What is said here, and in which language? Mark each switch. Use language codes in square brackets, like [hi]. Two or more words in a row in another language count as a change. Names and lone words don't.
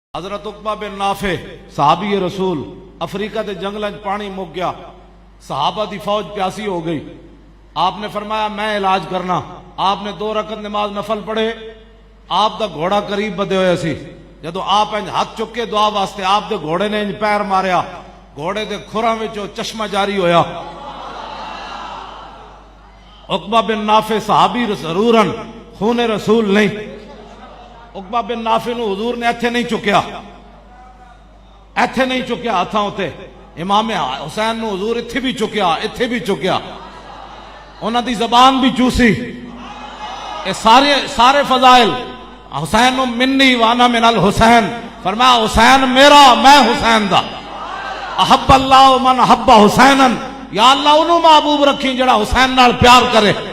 [pa] حضرت عقبہ بن نافع صحابی رسول افریقہ دے جنگلاں پانی مک گیا، صحابہ دی فوج پیاسی ہو گئی، آپ نے فرمایا میں علاج کرنا، آپ نے 2 رکعت نماز نفل پڑھے، آپ دا گھوڑا قریب بدے ہوئے سی، جدو آپ انج ہاتھ چکے دعا واسطے آپ دے گھوڑے نے انج پیر ماریا، گھوڑے دے کھراں وچوں چشمہ جاری ہویا۔ عقبہ بن نافع صحابی ضرورن خون رسول نہیں، عقبہ بن نافع نو حضور نے ایتھے نہیں چکیا، ایتھے نہیں چکیا ہاتھاں ہوتے، امام حسین نو حضور ایتھے بھی چکیا، ایتھے بھی چکیا، انہاں دی زبان بھی چوسی۔ اے سارے فضائل [ar] حسین منی وانا من الحسین، [pa] فرمایا حسین میرا میں حسین دا، [ar] احب اللہ من احب حسینا، [pa] یا اللہ انہوں محبوب رکھیں جڑا حسین نال پیار کرے۔